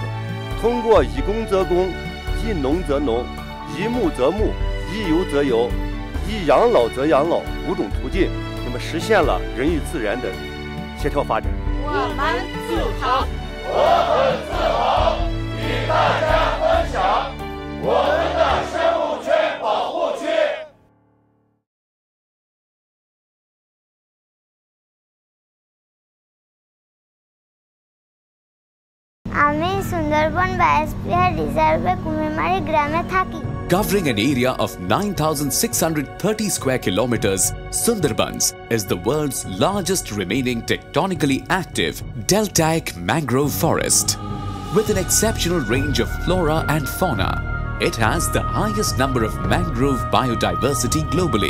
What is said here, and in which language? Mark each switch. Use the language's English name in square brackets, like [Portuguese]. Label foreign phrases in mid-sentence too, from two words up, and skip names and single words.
[Chinese] 通过以工则工、以农则农、以牧则牧、以游则游、以养老则养老5种途径，那么实现了人与自然的协调发展。我们自豪，我很自豪，与大家分享我们的生物圈保护区。 [Bangla] আমি সুন্দরবন বায়োস্ফিয়ার রিজার্ভে কুমিরমারি গ্রামে থাকি। [English] Covering an area of 9,630 square kilometers, Sundarbans is the world's largest remaining tectonically active deltaic mangrove forest. With an exceptional range of flora and fauna, it has the highest number of mangrove biodiversity globally.